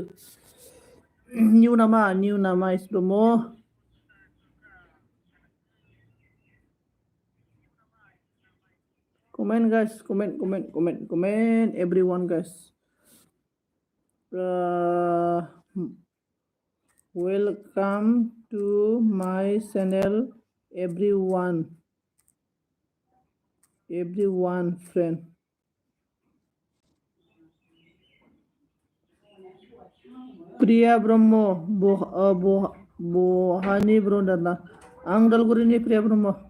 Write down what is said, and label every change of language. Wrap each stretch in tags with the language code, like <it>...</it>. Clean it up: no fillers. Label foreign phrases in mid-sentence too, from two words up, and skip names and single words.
<brx>निउ नामा एस ब्रह्म</brx> <en>comment guys comment everyone guys welcome to my channel everyone friend प्रिया ब्रह्म</en> <brx>बहानि ब्रदारना आं उदालगुरिनि प्रिया ब्रह्म</brx>